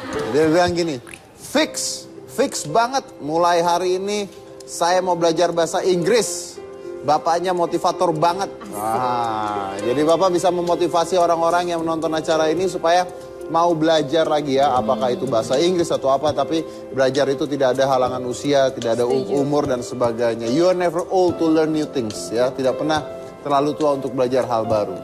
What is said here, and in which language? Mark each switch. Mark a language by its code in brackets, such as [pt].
[id] Dia bilang gini, fix banget, mulai hari ini saya mau belajar bahasa Inggris. Bapaknya motivator banget. Jadi Bapak bisa memotivasi orang-orang yang menonton acara ini supaya mau belajar lagi ya. Apakah itu bahasa Inggris atau apa. Tapi belajar itu tidak ada halangan usia, tidak ada umur dan sebagainya. [en] You are never old to learn new things ya. [id] Tidak pernah terlalu tua untuk belajar hal baru.